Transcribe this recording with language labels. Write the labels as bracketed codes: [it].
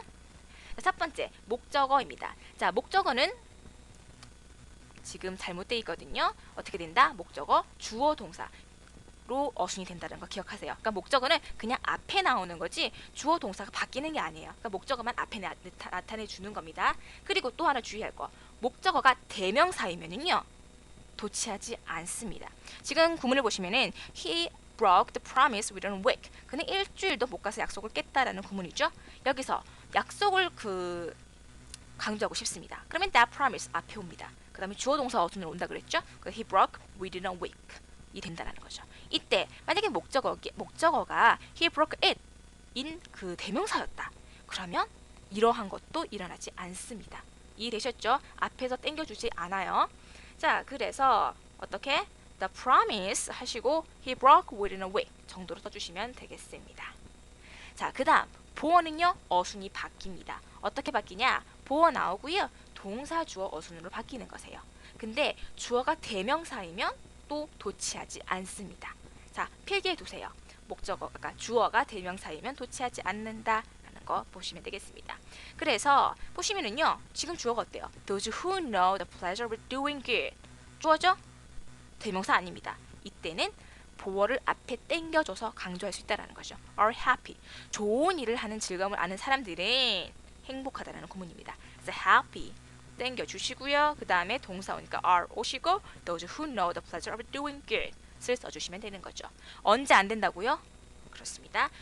[ko] 자, 첫 번째 목적어입니다. 자, 목적어는 지금 잘못되어 있거든요. 어떻게 된다? 목적어 주어 동사 로 어순이 된다는 거 기억하세요. 그러니까 목적어는 그냥 앞에 나오는 거지 주어 동사가 바뀌는 게 아니에요. 그러니까 목적어만 앞에 나타내 주는 겁니다. 그리고 또 하나 주의할 거. 목적어가 대명사이면은요. 도치하지 않습니다. 지금 구문을 보시면은 [en] he broke the promise within a week. [ko] 그는 일주일도 못 가서 약속을 깼다라는 구문이죠. 여기서 약속을 강조하고 싶습니다. 그러면 that promise 앞에 옵니다. 그 다음에 주어 동사 어순으로 온다 그랬죠. [en] he broke within a week. [ko] 이 된다는 거죠. 이때 만약에 목적어가 [en] he broke it [ko] 인 그 대명사였다. 그러면 이러한 것도 일어나지 않습니다. 이해되셨죠? 앞에서 땡겨주지 않아요. 자, 그래서 어떻게? [en] The promise [ko] 하시고 [en] he broke within a week [ko] 정도로 써주시면 되겠습니다. 자, 그 다음 보어는요. 어순이 바뀝니다. 어떻게 바뀌냐? 보어 나오고요. 동사, 주어, 어순으로 바뀌는 거세요. 근데 주어가 대명사이면 또 도치하지 않습니다. 자, 필기해 두세요. 목적어, 그러니까 주어가 대명사이면 도치하지 않는다 라는 거 보시면 되겠습니다. 그래서 보시면은요. 지금 주어가 어때요? [en] Those who know the pleasure of doing good. [ko] 주어죠? 대명사 아닙니다. 이때는 보어를 앞에 땡겨줘서 강조할 수 있다는 거죠. [en] are happy. [ko] 좋은 일을 하는 즐거움을 아는 사람들은 행복하다라는 구문입니다. 그래서 happy 땡겨주시고요. 그 다음에 동사 오니까 are 오시고 [en] those who know the pleasure of doing good을 [ko] 써주시면 되는 거죠. 언제 안 된다고요? 그렇습니다.